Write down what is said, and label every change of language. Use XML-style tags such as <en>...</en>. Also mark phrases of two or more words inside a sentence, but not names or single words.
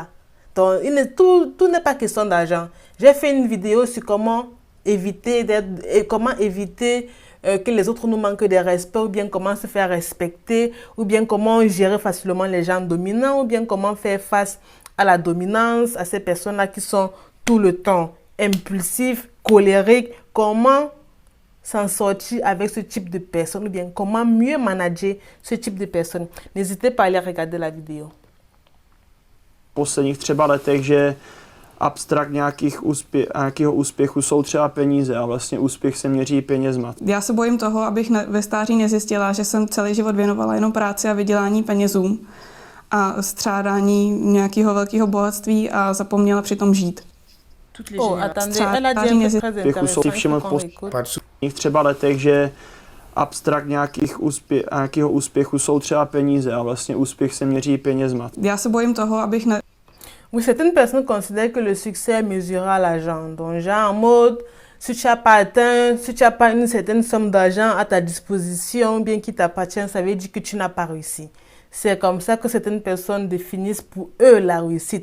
<fr>Donc, tout n'est pas question d'argent. J'ai fait une vidéo sur comment éviter que les autres nous manquent de respect, ou bien comment se faire respecter, ou bien comment gérer facilement les gens dominants, ou bien comment faire face à la dominance, à ces personnes-là qui sont tout le temps impulsifs, colériques. Comment s'en sortir avec ce type de personnes, ou bien comment mieux manager ce type de personnes. N'hésitez pas à aller regarder la vidéo.</fr> <cs>Posledních třeba letech, že abstrakt nějakého úspěchu jsou třeba peníze a vlastně úspěch se měří penězma. Já se bojím toho, abych ve stáří nezjistila, že jsem celý život věnovala jenom práci a vydělání penězům a střádání nějakého velkého bohatství a zapomněla přitom žít.</cs> <fr>Attendez, elle a dit un très intéressant.</fr> <cs>Posledních třeba letech, že abstrakt nějakého úspěchu jsou třeba peníze a vlastně úspěch se měří penězma. Já se bojím toho, abych</cs> <fr>Oui, certaines personnes considèrent que le succès est mesuré à l'argent. Donc, genre en mode, si tu n'as pas atteint, si tu n'as pas une certaine somme d'argent à ta disposition, bien qui t'appartient, ça veut dire que tu n'as pas réussi. C'est comme ça que certaines personnes définissent pour eux la réussite.</fr>